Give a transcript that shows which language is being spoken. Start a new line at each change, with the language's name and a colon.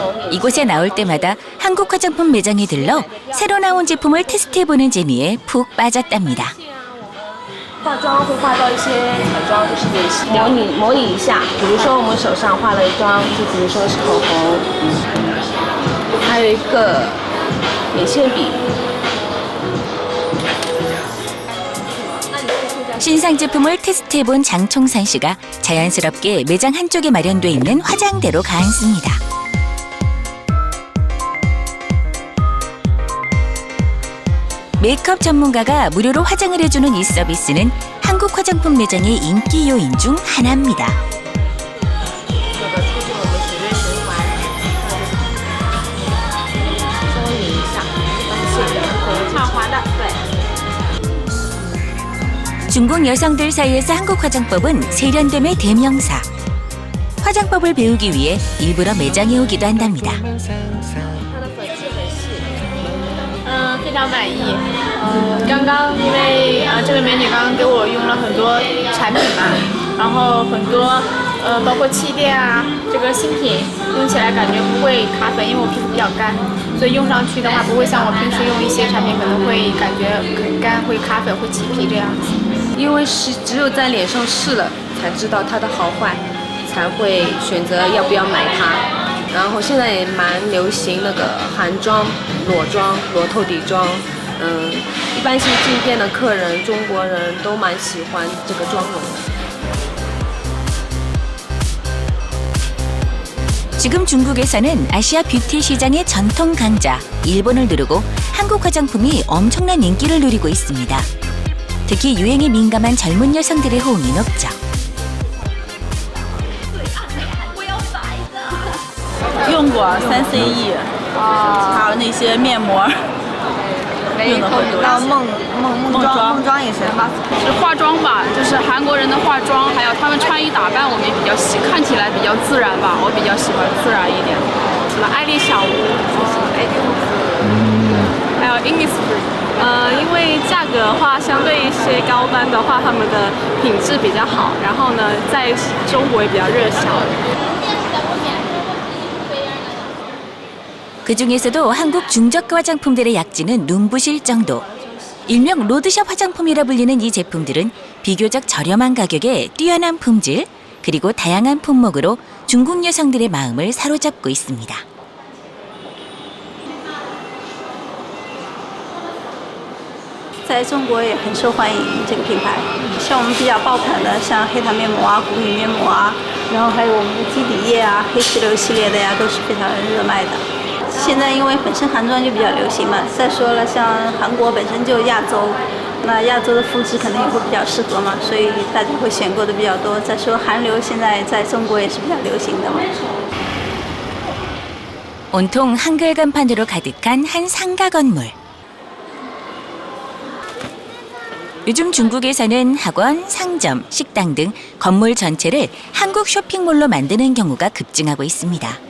Korean: 이곳에 나올 때마다 한국 화장품 매장에 들러 새로 나온 제품을 테스트해보는 재미에 푹 빠졌답니다.
Chinese: 化妆会画到一些彩妆，就是模拟一下。比如说我们手上画了一妆，就比如说是口红，还有一个眼线笔。
Korean: 신상 제품을 테스트해본 장총산 씨가 자연스럽게 매장 한쪽에 마련돼 있는 화장대로 가앉습니다. 메이크업 전문가가 무료로 화장을 해주는 이 서비스는 한국 화장품 매장의 인기 요인 중 하나입니다. 중국 여성들 사이에서 한국 화장법은 세련됨의 대명사. 화장법을 배우기 위해 일부러 매장에 오기도 한답니다.
Chinese: 非常满意。刚刚因为这个美女刚刚给我用了很多产品嘛，然后很多包括气垫啊，这个新品用起来感觉不会卡粉，因为我皮肤比较干，所以用上去的话不会像我平时用一些产品可能会感觉很干，会卡粉，会起皮这样子。因为只有在脸上试了，才知道它的好坏，才会选择要不要买它。然后现在也蛮流行那个韩妆、裸妆、裸透底妆，一般性进店的客人，中国人都蛮喜欢这个妆容的。
Korean: 지금 중국에서는 아시아 뷰티 시장의 전통 강자 일본을 누르고 한국 화장품이 엄청난 인기를 누리고 있습니다. 특히 유행에 민감한 젊은 여성들의 호응이 높죠.
Chinese: 用过3CE，还有那些面膜，用的很多。梦妆也是吧？是化妆吧，就是韩国人的化妆，还有他们穿衣打扮，我们也比较看起来比较自然吧，我比较喜欢自然一点。什么爱丽小屋，还有 Innisfree。因为价格的话，相对一些高端的话，他们的品质比较好，然后呢，在中国也比较热销。
Korean: 그중에서도 한국 중저가 화장품들의 약진은 눈부실 정도. 일명 로드샵 화장품이라 불리는 이 제품들은 비교적 저렴한 가격에 뛰어난 품질, 그리고 다양한 품목으로 중국 여성들의 마음을 사로잡고 있습니다.
Chinese: 在中国也很受欢迎这个品牌，像我们比较爆款的，像黑檀面膜啊、谷米面膜啊，然后还有我们的基底液啊、黑石榴系列的呀，都是非常热卖的。现在因为本身韩妆就比较流行嘛，再说了，像韩国本身就亚洲，那亚洲的肤质可能也会比较适合嘛，所以大家会选购的比较多。再说韩流现在在中国也是比较流行的嘛。
Korean: 온통 한글 간판으로 가득한 한 상가 건물. 요즘 중국에서는 학원, 상점, 식당 등 건물 전체를 한국 쇼핑몰로 만드는 경우가 급증하고 있습니다.